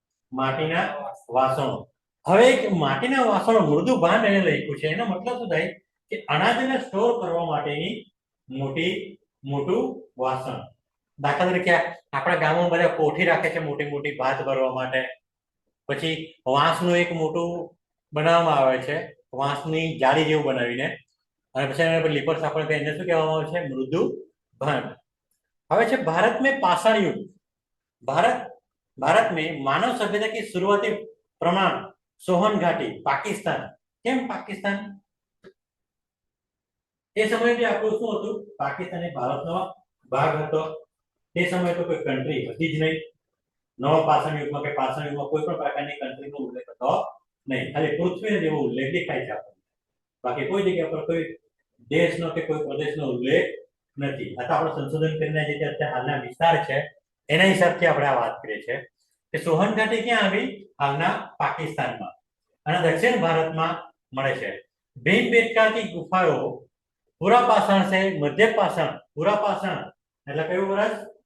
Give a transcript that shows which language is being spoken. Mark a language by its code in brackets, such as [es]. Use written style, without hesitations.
[gu] માટીના વાસણો. હવે એક માટીના વાસણો મૃદુ ભાંડ એને લખ્યું છે, એનો મતલબ શું થાય કે અનાજને સ્ટોર કરવા માટેની મોટું વાસણ. દાખલા તરીકે આપણા ગામમાં બધા કોઠી રાખે છે મોટી મોટી ભાત ભરવા માટે. પછી વાંસનું એક મોટું બનાવવામાં આવે છે, વાંસની જાળી જેવું બનાવીને, અને પછી એને પર લીપર સાપડ કરીને એને શું કહેવામાં આવે છે? [hi] મૃદુ भांड। [gu] હવે છે [hi] भारत में पाषाण युग। भारत में मानव सभ्यता की शुरुआती प्रमाण सोहन घाटी पाकिस्तान। [gu] કેમ પાકિસ્તાન? એ સમયે બી આપણું શું હતું? પાકિસ્તાન એ ભારતનો ભાગ હતો. તે સમયે તો કોઈ કન્ટ્રી હતી જ નહીં. નવા પાષાણ યુગમાં કે પાષાણ યુગમાં કોઈ પણ પ્રકારની કન્ટ્રીનો ઉલ્લેખ હતો નહીં, ખાલી પૃથ્વીનો જેવો ઉલ્લેખ દેખાય છે આપણને, બાકી કોઈ જગ્યા પર કોઈ દેશનો કે કોઈ પ્રદેશનો ઉલ્લેખ નથી. આ તો આપણે સંશોધન કરીને જે અત્યારે હાલના વિસ્તાર છે એના હિસાબથી આપણે આ વાત કરીએ છીએ કે સોહન ઘાટી ક્યાં આવી? હાલના પાકિસ્તાનમાં અને દક્ષિણ ભારતમાં મળે છે। [hi] ભીમબેટકા की गुफाओं पूरा पाषाण से मध्य पाषाण, पूरा पाषाण [gu] એટલે કયું વર્ષ?